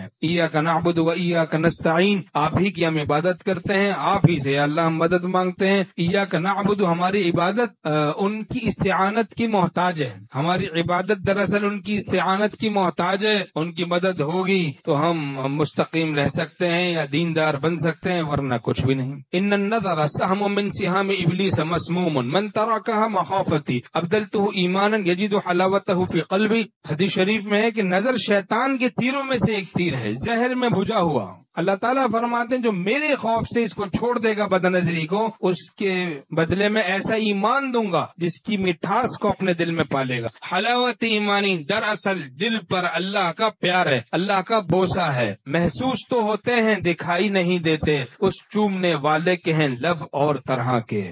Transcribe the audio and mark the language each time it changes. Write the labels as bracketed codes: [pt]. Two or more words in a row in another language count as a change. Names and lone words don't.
[ar] ایاک نعبد و ایاک نستعین، [ur] آپ ہی کی ہم عبادت کرتے ہیں، آپ ہی سے اللہ ہم مدد مانگتے ہیں۔ [ar] ایاک نعبد، [ur] ہماری عبادت ان کی استعانت کی محتاج ہے، ہماری عبادت دراصل ان کی استعانت کی محتاج ہے۔ ان کی مدد ہوگی تو ہم مستقیم رہ سکتے ہیں یا دیندار بن سکتے ہیں، ورنہ کچھ بھی نہیں۔ [ar] ان النظر سهم من سهام ابلیس مسموم من ترکها مخافتی ابدلته ایمانا یجد حلاوته فی قلبی، [ur] حدیث شریف میں ہے کہ نظر شیطان کے تیروں میں سے ایک تیر ہے، زہر میں بھجا ہوا۔ اللہ تعالیٰ فرماتے ہیں جو میرے خوف سے اس کو چھوڑ دے گا بد نظری کو، اس کے بدلے میں ایسا ایمان دوں گا جس کی مٹھاس کو اپنے دل میں پالے گا۔ حلاوت ایمانی دراصل دل پر اللہ کا پیار ہے، اللہ کا بوسہ ہے، محسوس تو ہوتے ہیں دکھائی نہیں دیتے، اس چومنے والے کے ہیں لب اور طرح کے۔